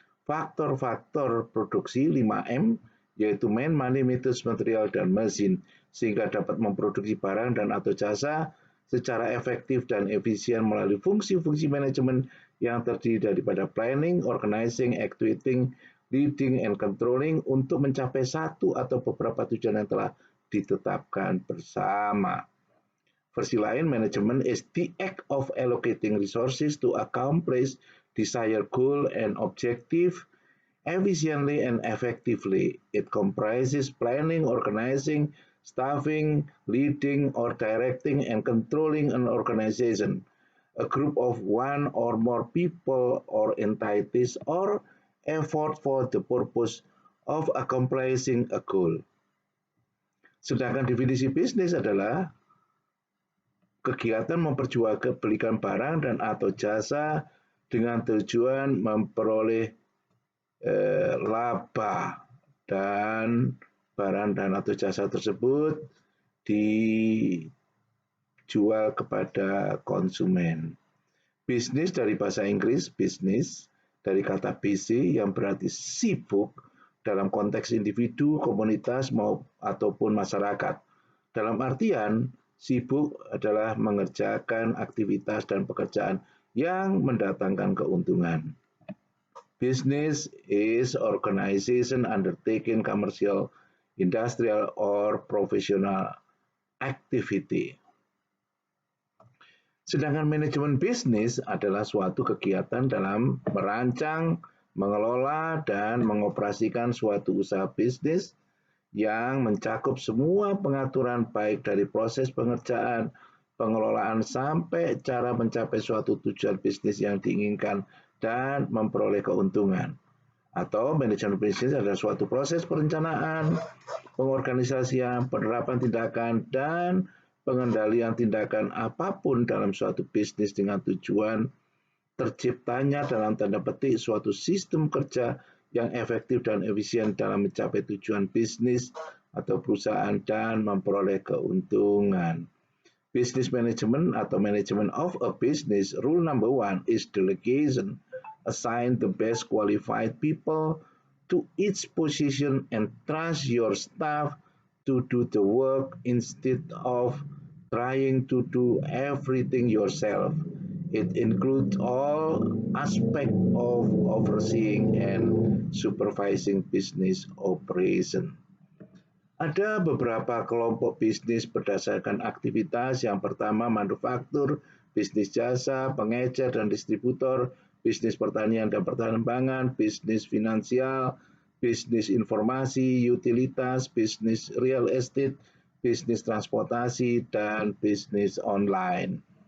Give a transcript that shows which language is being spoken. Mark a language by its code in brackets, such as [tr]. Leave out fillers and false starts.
[id] faktor-faktor produksi 5M, yaitu man, money, methods, material, dan mesin, sehingga dapat memproduksi barang dan atau jasa secara efektif dan efisien melalui fungsi-fungsi manajemen yang terdiri daripada planning, organizing, executing, leading, and controlling untuk mencapai satu atau beberapa tujuan yang telah ditetapkan bersama. Versi lain, [en] manajemen is the act of allocating resources to accomplish desired goal and objective efficiently and effectively. It comprises planning, organizing, staffing, leading, or directing and controlling an organization, a group of one or more people or entities, or effort for the purpose of accomplishing a goal. [id] Sedangkan definisi bisnis adalah kegiatan memperjualbelikan barang dan atau jasa dengan tujuan memperoleh laba dan barang dan atau jasa tersebut dijual kepada konsumen. Bisnis dari bahasa Inggris, bisnis dari kata busy yang berarti sibuk dalam konteks individu, komunitas ataupun masyarakat. Dalam artian, sibuk adalah mengerjakan aktivitas dan pekerjaan yang mendatangkan keuntungan. [en] Business is organization undertaking commercial, industrial, or professional activity. [id] Sedangkan manajemen bisnis adalah suatu kegiatan dalam merancang, mengelola, dan mengoperasikan suatu usaha bisnis yang mencakup semua pengaturan baik dari proses pengerjaan, pengelolaan, sampai cara mencapai suatu tujuan bisnis yang diinginkan dan memperoleh keuntungan. Atau manajemen bisnis adalah suatu proses perencanaan, pengorganisasian, penerapan tindakan, dan pengendalian tindakan apapun dalam suatu bisnis dengan tujuan terciptanya dalam tanda petik suatu sistem kerja yang efektif dan efisien dalam mencapai tujuan bisnis atau perusahaan dan memperoleh keuntungan. [en] Business management atau management of a business, rule number 1 is delegation. Assign the best qualified people to each position and trust your staff to do the work instead of trying to do everything yourself. It includes all aspects of overseeing and supervising business operation. [id] Ada beberapa kelompok bisnis berdasarkan aktivitas. Yang pertama, manufaktur, bisnis jasa, pengecer dan distributor, bisnis pertanian dan pertahanan pangan, bisnis finansial, bisnis informasi, utilitas, bisnis real estate, bisnis transportasi, dan bisnis online.